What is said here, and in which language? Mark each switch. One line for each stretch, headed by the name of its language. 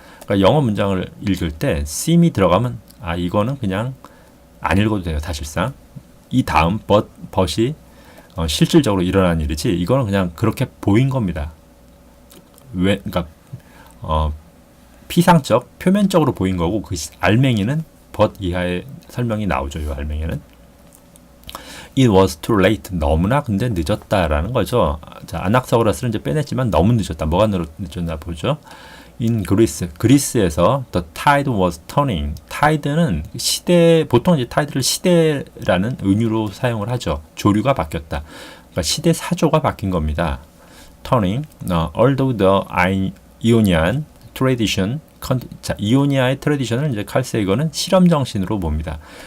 Korean: 그러니까 영어 문장을 읽을 때 seem이 들어가면 이거는 그냥 안 읽어도 돼요. 사실상 이 다음 but이 실질적으로 일어난 일이지 이거는 그냥 그렇게 보인 겁니다. 그러니까 피상적, 표면적으로 보인 거고 그 알맹이는 but 이하의 설명이 나오죠. 이 알맹이는
English: It was too late.
Korean: 너무나 근데 늦었다라는 거죠. 자, 아낙사고라스를 이제 빼냈지만 너무 늦었다. 뭐가 늦었나 보죠.
English: In Greece,
Korean: 그리스에서
English: the tide was turning.
Korean: tide는 시대, 보통 이제 tide를 시대라는 은유로 사용을 하죠. 조류가 바뀌었다. 그러니까 시대 사조가 바뀐 겁니다.
English: turning. Although the Ionian tradition,
Korean: 자, 이오니아의 트레디션을 이제 칼 세이거는 실험 정신으로 봅니다.